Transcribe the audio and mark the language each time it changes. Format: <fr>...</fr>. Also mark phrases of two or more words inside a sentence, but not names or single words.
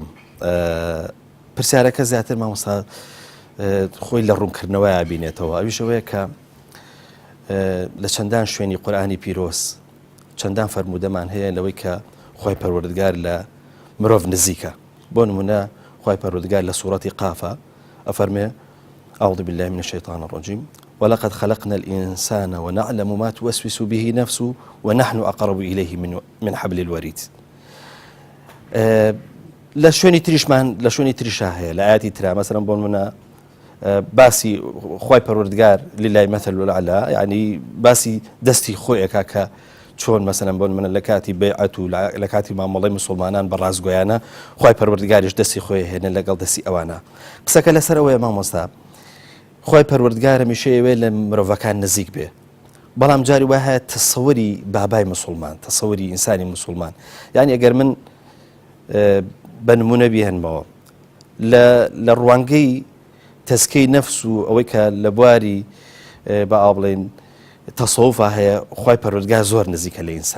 <ckb>پرسیارەکە زیاتر مامۆستا خۆی لە ڕوونکردنەوەی بینێتەوە ئەویشەوەیە کە لە چەندان شوێنی قورئانی پیرۆز چەندان فەرموودەمان هەیە لەوەی کە خۆی پەروەردگار لە مرۆڤ نزیکە. بۆ نمونە خۆی پەروەردگار لە سوورەتی قافە ئەفەرمێ</ckb> <ar>أعوذ بالله من الشيطان الرجيم ولقد خلقنا الإنسان ونعلم ما توسوس به نفسه ونحن أقرب إليه من حبل الوريد.</ar> <ckb>لە شوێنی تریشمان لە شوێنی تریشا هەیە لە ئاەتی ترا مەسەڵەن بۆ منە باسی خۆی پەروەردگار</ckb> <ar>لله المثل الأعلى</ar> <ckb>یعنی باسی دەستی خۆیەکە کە چۆن مەسەڵەن بۆ منە لە کاتی بەیعەت و لە کاتی مامەڵەی موسڵمانان بە ڕازگۆیانە خۆی پەروەردگاریش دەستی خۆی هێنە لەگەڵ دەستی ئەوانە. قسەکە لەسەر ئەوەیە مامۆستا خۆی پەروەردگار هەمیشەیەوێ لە مرۆڤەکان نزیک بێ بەڵام جاری وا هەیە تەسەووری بابای موسڵمان تەسەووری ئینسانی موسڵمان یعنی ئەگەر من بە نمونە بیهێنمەوە لە ڕوانگەی تەزکیەی نەفس و ئەوەی کە لە بواری بە بڵێن تەسەووفا هەیە خۆی پەروەردگار زۆر نزیکە لە ئینسان.</ckb>